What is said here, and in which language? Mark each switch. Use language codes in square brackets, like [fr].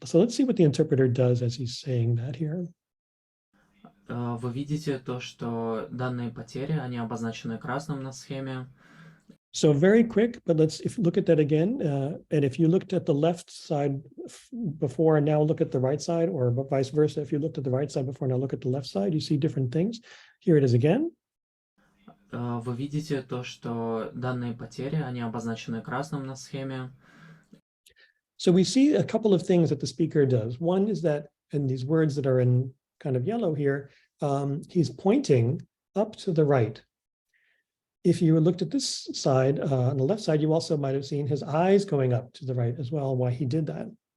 [en] So let's see what the interpreter does as he's saying that here. [ru] Вы видите то, что данные потери, они обозначены красным на схеме. [en] So very quick, but if you look at that again, and if you looked at the left side before and now look at the right side, or vice versa, if you looked at the right side before and now look at the left side, you see different things. Here it is again. [ru] Вы видите то, что данные потери, они обозначены красным на схеме. [en] So we see a couple of things that the speaker does. One is that, and these words that are in kind of yellow here, he's pointing up to the right. If you looked at this side, on the left side, you also might have seen his eyes going up to the right as well while he did that.